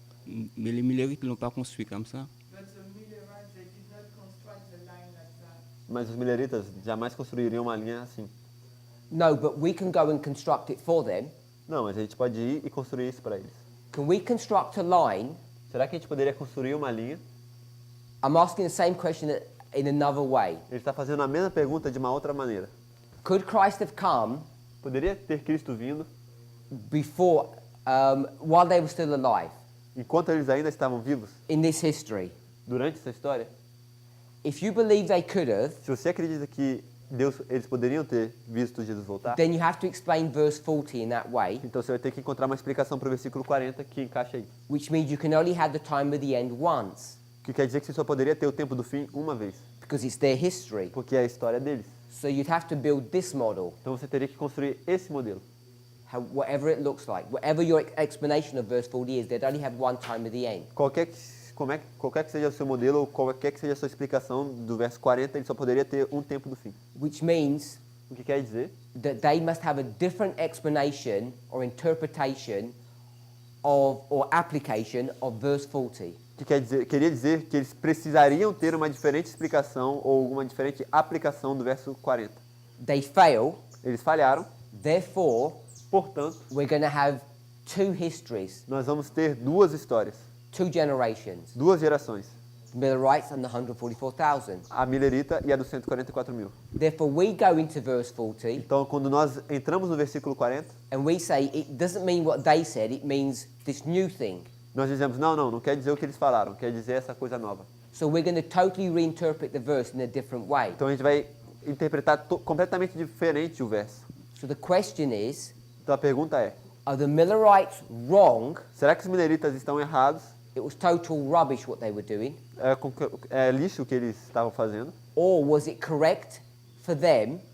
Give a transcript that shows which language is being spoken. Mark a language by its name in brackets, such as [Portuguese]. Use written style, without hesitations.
[French] Mais les Millerites ne l'ont pas construit comme ça. [English] But the Millerites, they did not construct the line like that. [Portuguese] Mas os milleritas jamais construiriam uma linha assim. [English] No, but we can go and construct it for them. [Portuguese] Não, mas a gente pode ir e construir isso para eles. [English] Can we construct a line? [Portuguese] Será que a gente poderia construir uma linha? [English] I'm asking the same question in another way. [Portuguese] Ele está fazendo a mesma pergunta de uma outra maneira. [English] Could Christ have come [Portuguese] Poderia ter Cristo vindo [English] before, while they were still alive [Portuguese] enquanto eles ainda estavam vivos [English] in this history? [Portuguese] durante essa história? [English] If you believe they could have, [Portuguese] Se você acredita que eles poderiam ter visto Jesus voltar, [English] then you have to explain verse 40 in that way, [Portuguese] então você vai ter que encontrar uma explicação para o versículo 40 que encaixa aí. [English] which means you can only have the time of the end once, [Portuguese] Que quer dizer que você só poderia ter o tempo do fim uma vez, [English] because it's their history. [Portuguese] porque é a história deles. [English] So you'd have to build this model, [Portuguese] Então você teria que construir esse modelo. [English] whatever it looks like. Whatever your explanation of verse 40 is, they'd only have one time of the end. [Portuguese] Qualquer que seja o seu modelo, ou qualquer que seja a sua explicação do verso 40, ele só poderia ter um tempo do fim. [English] Which means [Portuguese] O que quer dizer [English] that they must have a different explanation or interpretation of, or application of verse 40. [Portuguese] queria dizer que eles precisariam ter uma diferente explicação ou uma diferente aplicação do verso 40. [English] They fail, [Portuguese] Eles falharam, [English] therefore, [Portuguese] portanto, [English] we're going to have two histories, [Portuguese] nós vamos ter 2 histórias, [English] two generations, [Portuguese] 2 gerações, [English] the Millerites and the 144,000. [Portuguese] a millerita e a dos 144 mil. [English] Therefore, we go into verse 40 [Portuguese] Então, quando nós entramos no versículo 40, [English] and we say it doesn't mean what they said, it means this new thing. [Portuguese] nós dizemos, não quer dizer o que eles falaram, quer dizer essa coisa nova. [English] So we're going to totally reinterpret the verse in a different way. [Portuguese] Então a gente vai interpretar completamente diferente o verso. [English] So the question is, [Portuguese] Então a pergunta é, [English] Are the Millerites wrong? [Portuguese] Será que os mileritas estão errados? [English] It was total rubbish what they were doing. [Portuguese] É lixo o que eles estavam fazendo? [English] Or was it correct for them